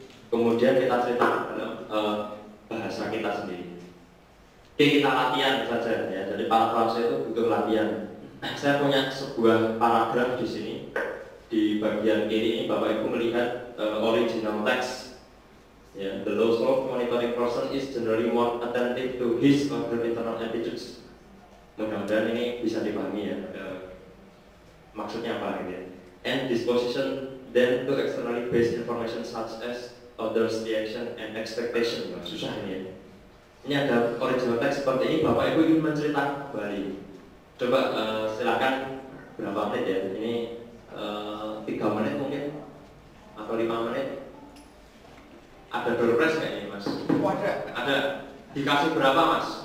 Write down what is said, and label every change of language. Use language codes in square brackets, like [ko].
[id] Kemudian kita ceritakan dalam bahasa kita sendiri. Oke, kita latihan saja ya. Jadi parafrase itu butuh latihan. Saya punya sebuah paragraf di sini. Di bagian kiri ini Bapak Ibu melihat original text. [en] Ya, the low slope monitoring person is generally more attentive to his or her internal attitudes. [id] Mudah-mudahan ini bisa dipahami ya. Maksudnya apa gitu ya. [en] And disposition then to externally based information such as others' reaction and expectation. [id] Susah ini ya. Ini ada original text seperti ini. Bapak Ibu ingin menceritakan kembali. Coba silakan berapa menit ya? Ini 3 menit mungkin atau 5 menit. Ada door prize nggak ini Mas? Ada. Dikasih berapa Mas?